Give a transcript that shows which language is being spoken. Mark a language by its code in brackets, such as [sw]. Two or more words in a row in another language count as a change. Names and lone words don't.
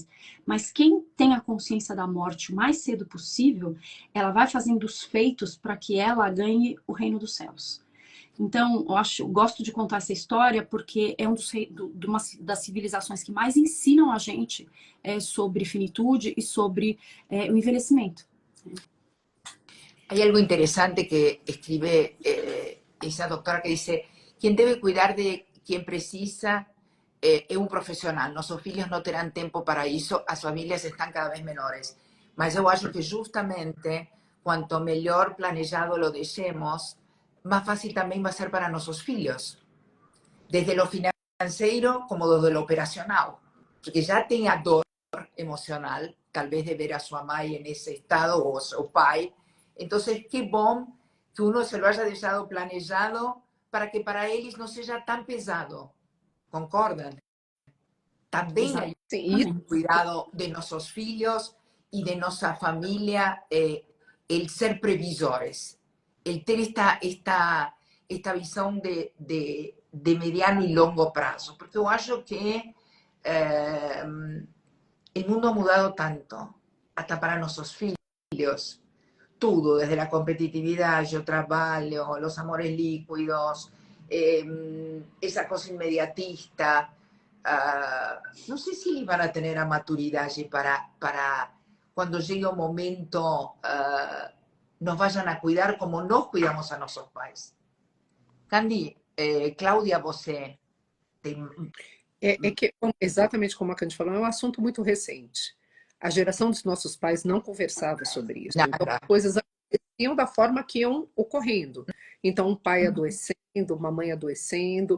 [pt] Mas quem tem a consciência da morte o mais cedo possível, ela vai fazendo os feitos para que ela ganhe o reino dos céus. Então, eu gosto de contar essa história porque é uma das civilizações que mais ensinam a gente sobre finitude e sobre o envelhecimento. [es] Hay algo interesante que escribe esa doctora que dice, quien debe cuidar de quien precisa é un profesional. [pt] Nossos filhos não terão tempo para isso, as famílias estão cada vez menores. Mas eu acho que justamente, quanto melhor planejado lo deixemos, [es] más fácil también va a ser para nuestros filhos, desde lo financiero como desde lo operacional, porque ya tenga dor emocional, tal vez de ver a su mamá en ese estado o su pai. Entonces, qué bom que uno se lo haya dejado planejado para que para ellos no sea tan pesado. ¿Concordan? También hay un cuidado de nuestros filhos y de nuestra familia, el ser previsores, el tener esta visão de mediano [pt] e longo prazo. Porque eu acho que o mundo ha mudado tanto, hasta para nossos filhos. Tudo, desde a competitividade, o trabalho, os amores líquidos, essa coisa imediatista. [es] No sé si van a tener a maturidade para cuando llegue un momento nos vayan a cuidar como nos cuidamos a nuestros pais. [pt] Candy, Cláudia, você tem... que, exatamente como a Candy falou, é um assunto muito recente. A geração dos nossos pais não conversava sobre isso. Nada. Então, coisas aconteciam da forma que iam ocorrendo. Então, um pai adoecendo, uma mãe adoecendo.